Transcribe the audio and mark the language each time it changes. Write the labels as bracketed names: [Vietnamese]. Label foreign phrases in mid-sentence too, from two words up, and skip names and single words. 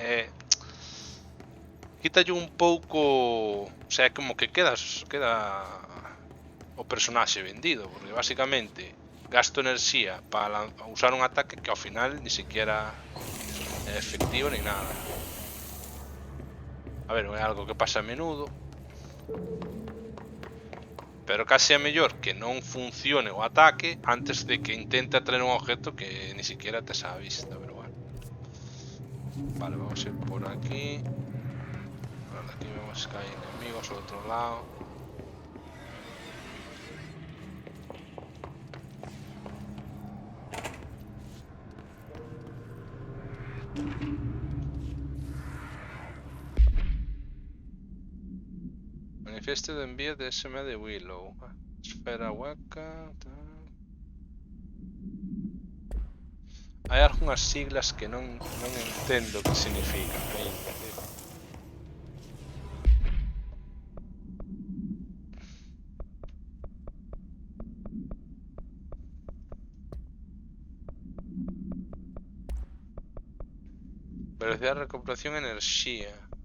[Galician] Quítalle un pouco, [Spanish] o sea, [Galician] como que queda o personaxe vendido, porque basicamente gasto enerxía para usar un ataque que ao final [Spanish] ni siquiera [Galician] é efectivo ni nada. A ver, é algo que pasa [Spanish] a menudo, [Galician] pero case é mellor que non funcione o ataque antes de que intente atraer un objeto que [Spanish] ni siquiera [Galician] tes á vista, pero bueno. [Spanish] Vale, vamos a ir por aquí. Por aquí vemos que hay enemigos al otro lado. Manifiesto de envío de SM de Willow. Esfera hueca. [Galician] Hai algunhas siglas que non entendo o que significan. Velocidade de recuperación e enerxía.